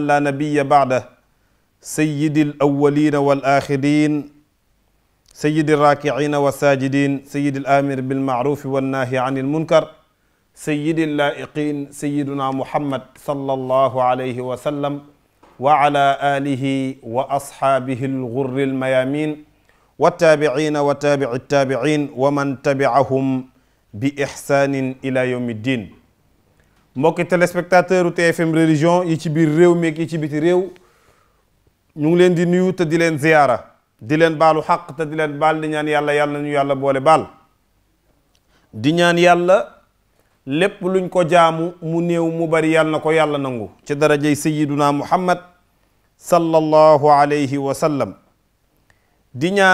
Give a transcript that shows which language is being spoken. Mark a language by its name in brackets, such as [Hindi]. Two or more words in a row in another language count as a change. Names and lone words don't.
[Arabic] لا نبي بعده سيد الأولين والآخرين سيد الراكعين والساجدين سيد الآمر بالمعروف والناهي عن المنكر سيد اللائقين سيدنا محمد صلى الله عليه وسلم وعلى آله وأصحابه الغر الميامين والتابعين وتابع التابعين ومن تبعهم بإحسان إلى يوم الدين. [Wolof] mbokki téléspectateur TFM religion yi ci biir réew mi ak yi ci biti réew ñu ngi leen di nuyu te di leen ziyaara di leen baalu xaq te di leen baal di ñaan yàlla yàlla ñu yàlla boole baal di ñaan yàlla lépp luñ ko jaamu mu néew mu bari yàlla na ko yàlla nangu ci darajay sayyiduna muhammad [Arabic] صلى الله عليه وسلم [Wolof] di